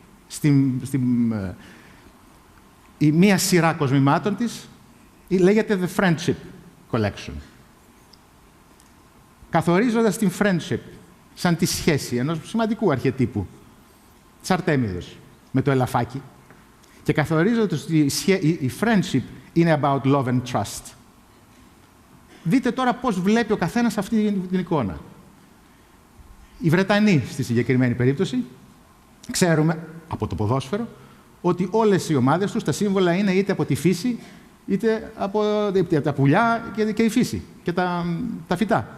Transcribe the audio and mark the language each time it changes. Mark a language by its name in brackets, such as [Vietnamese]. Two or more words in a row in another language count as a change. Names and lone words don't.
[Greek] Η μία σειρά κοσμημάτων της λέγεται The Friendship Collection. Καθορίζοντας την friendship σαν τη σχέση ενός σημαντικού αρχετύπου της Αρτέμιδος με το ελαφάκι και καθορίζοντας ότι η friendship είναι [English] about love and trust. [Greek] Δείτε τώρα πώς βλέπει ο καθένας αυτή την εικόνα. Οι Βρετανοί, στη συγκεκριμένη περίπτωση, ξέρουμε από το ποδόσφαιρο ότι όλες οι ομάδες τους τα σύμβολα είναι είτε από τη φύση, είτε από τα πουλιά και η φύση και τα φυτά.